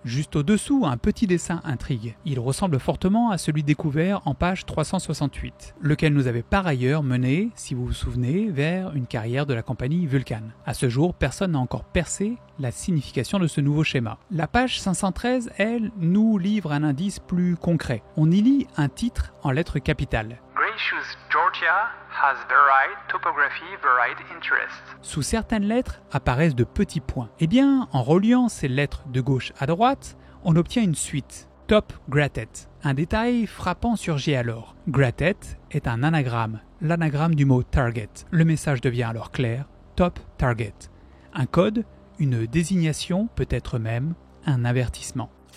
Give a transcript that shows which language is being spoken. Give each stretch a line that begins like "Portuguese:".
French: Juste au-dessous, un petit dessin intrigue. Il ressemble fortement à celui découvert en page 368, lequel nous avait par ailleurs mené, si vous vous souvenez, vers une carrière de la compagnie Vulcan. À ce jour, personne n'a encore percé la signification de ce nouveau schéma. La page 513, elle, nous livre un indice plus concret. On y lit un titre en lettres capitales.
English: Gracious Georgia has varied topography, varied interest.
French: Sous certaines lettres apparaissent de petits points. Eh bien, en reliant ces lettres de gauche à droite, on obtient une suite. Top Gratet. Un détail frappant surgit alors. Gratet est un anagramme, l'anagramme du mot target. Le message devient alors clair. Top Target. Un code, une désignation, peut-être même un avertissement.